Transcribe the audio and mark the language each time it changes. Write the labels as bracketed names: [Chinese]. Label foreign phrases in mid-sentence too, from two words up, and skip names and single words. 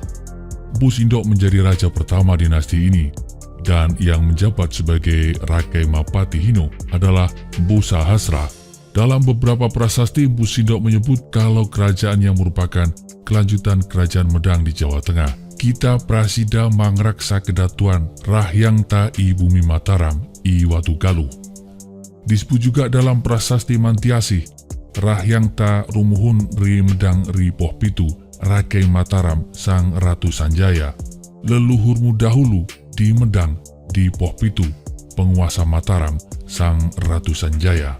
[Indonesian] Mpu Sindo menjadi raja pertama dinasti ini, dan yang menjabat sebagai Rakai Mapati Hino adalah Mpu Sahasra. Dalam beberapa prasasti, Mpu Sindo menyebut kalau kerajaan yang merupakan kelanjutan kerajaan Medang di Jawa Tengah. [Kawi] Kita Prasida Mangraksa Kedatuan Rahyang Ta I Bumi Mataram I Watugaluh. [Indonesian] Disebut juga dalam prasasti Mantiasi, [Kawi] Rahyang Ta Rumuhun Ri Medang Ri Pohpitu Rakai Mataram Sang Ratu Sanjaya. [Indonesian] Leluhurmu dahulu di Medang di Pohpitu, penguasa Mataram Sang Ratu Sanjaya.